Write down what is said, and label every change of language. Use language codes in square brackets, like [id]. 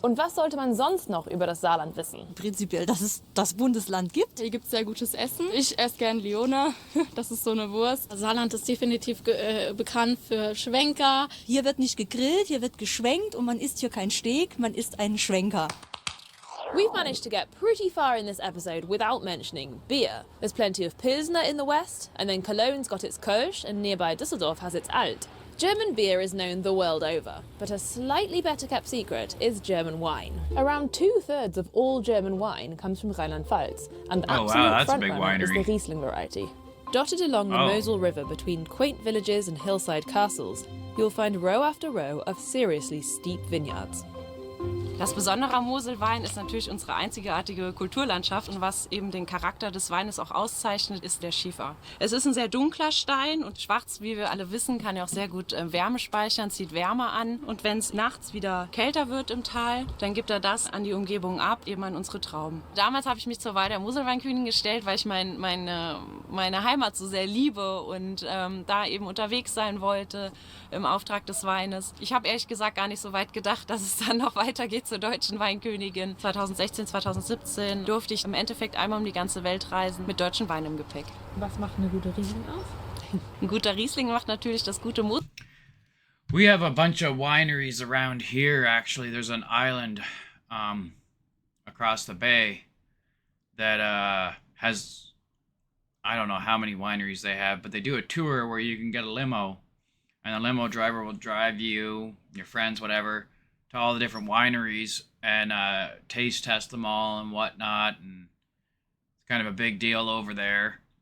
[de] Und was sollte man sonst noch über das Saarland wissen? Prinzipiell, dass es das Bundesland gibt. Hier gibt es sehr gutes Essen. Ich esse gern Leona, das ist so eine Wurst. Saarland ist definitiv bekannt für Schwenker. Hier wird nicht gegrillt, hier wird geschwenkt und man isst hier kein Steak, man isst einen Schwenker. [en] We've managed to get pretty far in this episode without mentioning beer. There's plenty of Pilsner in the west, and then Cologne's got its Kölsch, and nearby Düsseldorf has its Alt. German beer is known the world over, but a slightly better kept secret is German wine. Around 2/3 of all German wine comes from Rheinland-Pfalz, and the absolute that's a big frontrunner is the winery. Riesling variety. Dotted along the Mosel River between quaint villages and hillside castles, you'll find row after row of seriously steep vineyards. [de] Das Besondere am Moselwein ist natürlich unsere einzigartige Kulturlandschaft und was eben den Charakter des Weines auch auszeichnet, ist der Schiefer. Es ist ein sehr dunkler Stein und schwarz, wie wir alle wissen, kann ja auch sehr gut Wärme speichern, zieht Wärme an. Und wenn es nachts wieder kälter wird im Tal, dann gibt er das an die Umgebung ab, eben an unsere Trauben. Damals habe ich mich zur Wahl der Moselweinkönigin gestellt, weil ich meine Heimat so sehr liebe und da eben unterwegs sein wollte im Auftrag des Weines. Ich habe ehrlich gesagt gar nicht so weit gedacht, dass es dann noch weitergeht zur deutschen Weinkönigin. 2016, 2017 durfte ich im Endeffekt einmal um die ganze Welt reisen mit deutschen Wein im Gepäck. Was macht eine gute Riesling aus? Ein guter Riesling macht natürlich das gute Mos. [en] We have a bunch of wineries around here, actually. There's an island across the bay that has, I don't know how many wineries they have, but they do a tour where you can get a limo, and the limo driver will drive you, your friends, whatever, to all the different wineries and taste test them all and whatnot, and it's kind of a big deal over there.